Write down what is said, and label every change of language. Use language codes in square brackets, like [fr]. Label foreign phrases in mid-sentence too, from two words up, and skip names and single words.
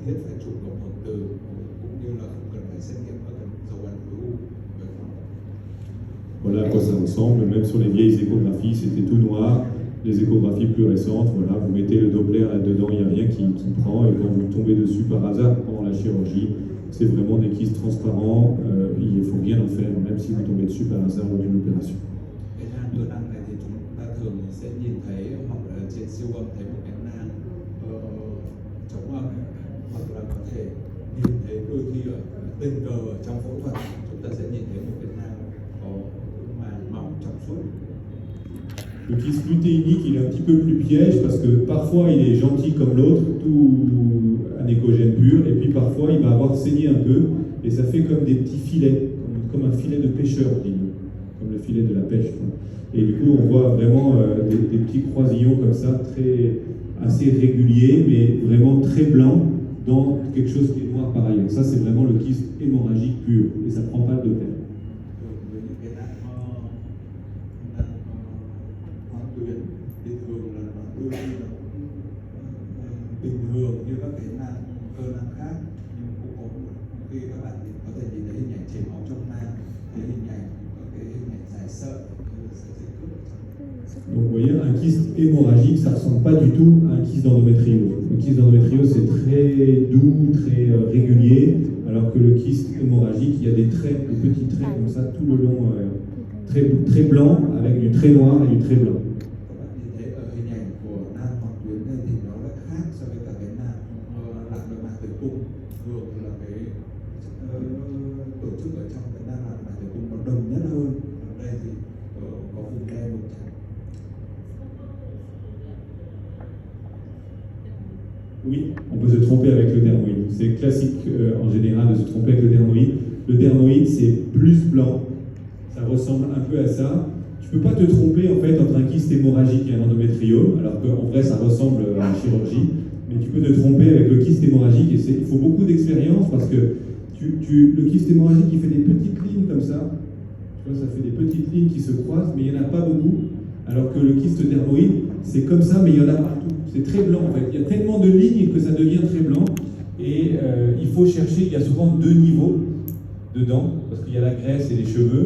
[vi] thiết phải chụp cộng hưởng từ, cũng như là không cần phải xét nghiệm các dấu ấn khối u. [fr] Voilà à quoi ça ressemble, même sur les vieilles échographies, c'était tout noir. Les échographies plus récentes, voilà, vous mettez le Doppler là-dedans, il n'y a rien qui prend, et quand vous tombez dessus par hasard pendant la chirurgie, c'est vraiment des kystes transparents, il ne faut rien en faire, même si vous tombez dessus par hasard lors d'une opération. [vi] Cái nang cơ năng này thì chúng ta thường sẽ nhìn thấy, hoặc là trên siêu âm thấy một cái nang chống âm, hoặc là có thể nhìn thấy đôi khi ở tình cờ trong phẫu thuật chúng ta sẽ nhìn thấy một cái nang có màng mỏng trong suốt. [fr] Le kyste lutéinique, il est un petit peu plus piège parce que parfois il est gentil comme l'autre, tout anécogène pur, et puis parfois il va avoir saigné un peu, et ça fait comme des petits filets, comme un filet de pêcheur, comme le filet de la pêche. Et du coup on voit vraiment des petits croisillons comme ça, assez réguliers, mais vraiment très blancs, dans quelque chose qui est noir par ailleurs. Ça c'est vraiment le kyste hémorragique pur, et ça ne prend pas de Doppler. [vi] Bình thường như các cái nang cơ năng khác, nhưng cũng có khi các bạn có thể nhìn thấy hình ảnh chảy máu trong nang, thấy hình ảnh có cái hình ảnh dài sợi sợi dây cước. [fr] Donc vous voyez, un kyste hémorragique, ça ne ressemble pas du tout à un kyste d'endométriose. Le kyste d'endométriose, c'est très doux, très régulier, alors que le kyste hémorragique, il y a des traits, des petits traits comme ça tout le long, très blanc, avec du très noir et du très blanc. [vi] Các bạn nhìn thấy ở hình ảnh của nang hoặc tuyến này thì nó lại khác so với cả cái nang lạc nội mạc tử cung. Thường là cái tổ chức ở trong cái nang lạc mạc tử cung nó đồng nhất hơn. Ở đây thì có vùng đen vùng trắng. [fr] Oui, on peut se tromper avec le dermoïde. C'est classique en général de se tromper avec le dermoïde. Le dermoïde, c'est plus blanc. Ça ressemble un peu à ça. Tu ne peux pas te tromper en fait entre un kyste hémorragique et un endométriome, alors qu'en vrai ça ressemble à la chirurgie, mais tu peux te tromper avec le kyste hémorragique, et il faut beaucoup d'expérience parce que le kyste hémorragique il fait des petites lignes comme ça, tu vois, ça fait des petites lignes qui se croisent, mais il n'y en a pas beaucoup, alors que le kyste dermoïde c'est comme ça, mais il y en a partout, c'est très blanc en fait, il y a tellement de lignes que ça devient très blanc, et il faut chercher, il y a souvent deux niveaux dedans, parce qu'il y a la graisse et les cheveux.